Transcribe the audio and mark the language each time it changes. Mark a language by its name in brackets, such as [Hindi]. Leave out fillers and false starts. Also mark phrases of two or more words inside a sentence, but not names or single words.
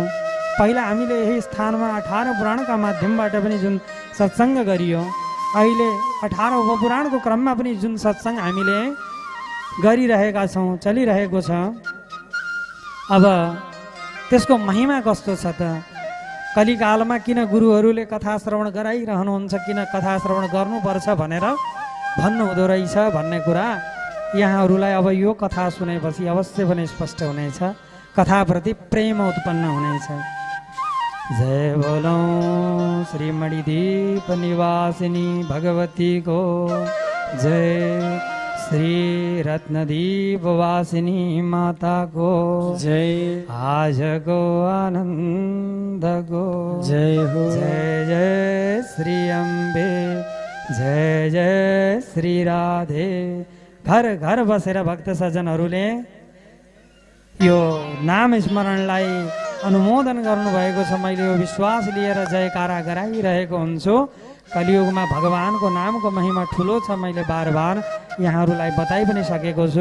[Nepali] पहिला हामीले यही स्थानमा 18 पुराणका माध्यमबाट पनि जुन सत्सङ्ग गरियो, अहिले 18 उपपुराणको क्रममा पनि जुन सत्सङ्ग हामीले गरिरहेका छौँ, चलिरहेको छ, अब त्यसको महिमा कस्तो छ त? कलिकालमा किन गुरुहरूले कथा श्रवण गराइरहनुहुन्छ, किन कथा श्रवण गर्नुपर्छ भनेर भन्नुहुँदो रहेछ भन्ने कुरा यहाँहरूलाई अब यो कथा सुनेपछि अवश्य पनि स्पष्ट हुनेछ, कथाप्रति प्रेम उत्पन्न हुनेछ। [Hindi] जय बोलो श्री मणिदीप निवासिनी भगवती को जय, श्री रत्नदीप वासिनी माता को जय, आज को आनंद को जय हो। जय जय श्री अम्बे, जय जय श्री राधे। [Nepali] घर घर बसेर भक्त सज्जनहरूले यो नाम स्मरणलाई अनुमोदन गर्नुभएको छ। मैले यो विश्वास लिएर जयकारा गराइरहेको हुन्छु। कलियुगमा भगवानको नामको महिमा ठुलो छ, मैले बार बार यहाँहरूलाई बताइ पनि सकेको छु।